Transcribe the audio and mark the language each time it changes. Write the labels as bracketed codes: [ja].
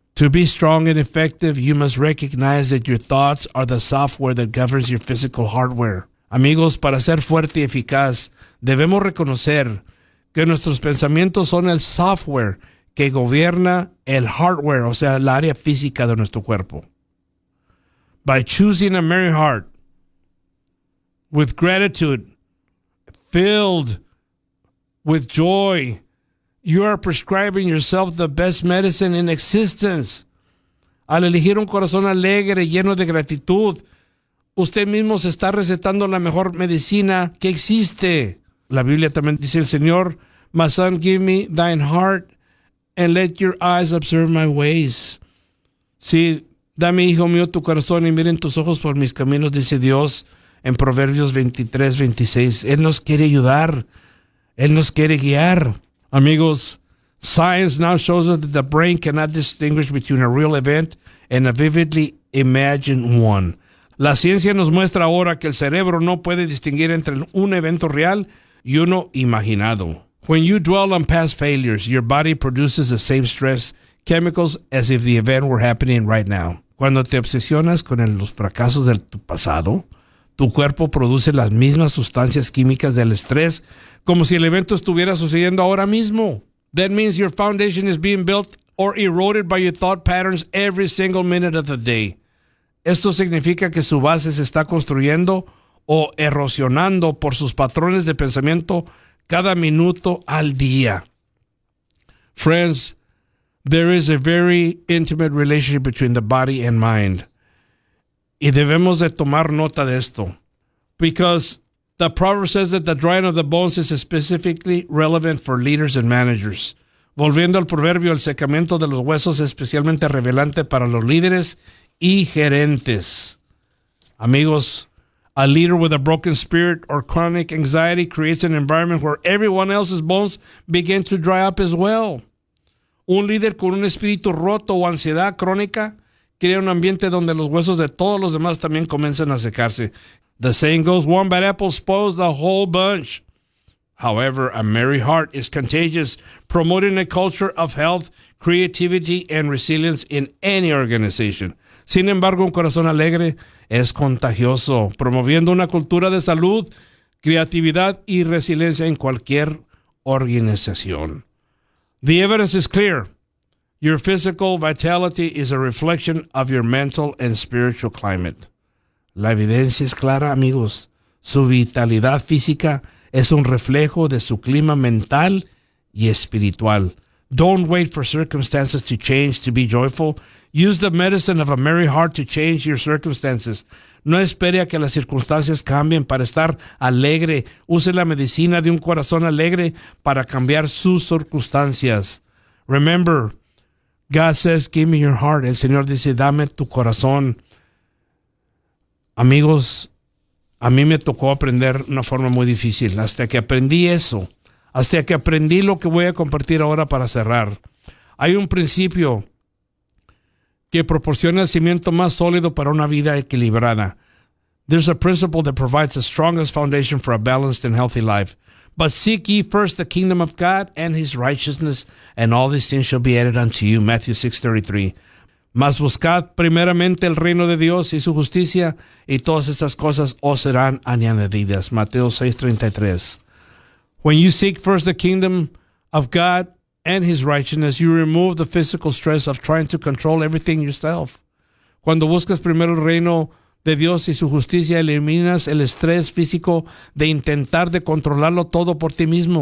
[en] To be strong and effective, you must recognize that your thoughts are the software that governs your physical hardware. [es] Amigos, para ser fuerte y eficaz, debemos reconocer que nuestros pensamientos son el software que gobierna el hardware, o sea, la área física de nuestro cuerpo. [en] By choosing a merry heart, with gratitude, filled with joy, you are prescribing yourself the best medicine in existence. [es] Al elegir un corazón alegre, lleno de gratitud, usted mismo se está recetando la mejor medicina que existe. La Biblia también dice el Señor, [en] "My son, give me thine heart and let your eyes observe my ways." [es] Sí, dame, hijo mío, tu corazón y miren tus ojos por mis caminos, dice Dios en Proverbios 23:26. Él nos quiere ayudar. Él nos quiere guiar. [en] Amigos, science now shows us that the brain cannot distinguish between a real event and a vividly imagined one. [es] La ciencia nos muestra ahora que el cerebro no puede distinguir entre un evento real y uno imaginado. [en] When you dwell on past failures, your body produces the same stress chemicals as if the event were happening right now. [es] Cuando te obsesionas con los fracasos de tu pasado, tu cuerpo produce las mismas sustancias químicas del estrés como si el evento estuviera sucediendo ahora mismo. [en] That means your foundation is being built or eroded by your thought patterns every single minute of the day. [es] Esto significa que su base se está construyendo o erosionando por sus patrones de pensamiento cada minuto al día. [en] Friends, there is a very intimate relationship between the body and mind. [es] Y debemos de tomar nota de esto. [en] Because the proverb says that the drying of the bones is specifically relevant for leaders and managers. [es] Volviendo al proverbio, el secamiento de los huesos es especialmente relevante para los líderes y gerentes. [en] Amigos, a leader with a broken spirit or chronic anxiety creates an environment where everyone else's bones begin to dry up as well. [es] Un líder con un espíritu roto o ansiedad crónica crea un ambiente donde los huesos de todos los demás también comienzan a secarse. [en] The saying goes, "One bad apple spoils the whole bunch." However, a merry heart is contagious, promoting a culture of health, creativity, and resilience in any organization. [es] Sin embargo, un corazón alegre es contagioso, promoviendo una cultura de salud, creatividad, y resiliencia en cualquier organización. [en] The evidence is clear. Your physical vitality is a reflection of your mental and spiritual climate. [es] La evidencia es clara, amigos. Su vitalidad física es un reflejo de su clima mental y espiritual. [en] Don't wait for circumstances to change to be joyful. Use the medicine of a merry heart to change your circumstances. [es] No espere a que las circunstancias cambien para estar alegre. Use la medicina de un corazón alegre para cambiar sus circunstancias. [en] Remember, God says, "Give me your heart." [es] El Señor dice, "Dame tu corazón." Amigos, a mí me tocó aprender una forma muy difícil. Hasta que aprendí eso, hasta que aprendí lo que voy a compartir ahora para cerrar. Hay un principio que proporciona el cimiento más sólido para una vida equilibrada. [en] There's a principle that provides the strongest foundation for a balanced and healthy life. "But seek ye first the kingdom of God and his righteousness, and all these things shall be added unto you." Matthew 6:33. [es] "Mas buscad primeramente el reino de Dios y su justicia, y todas estas cosas os serán añadidas." Mateo 6:33. [en] When you seek first the kingdom of God and his righteousness, you remove the physical stress of trying to control everything yourself. [es] Cuando buscas primero el reino de Dios y su justicia, eliminas el estrés físico de intentar de controlarlo todo por ti mismo.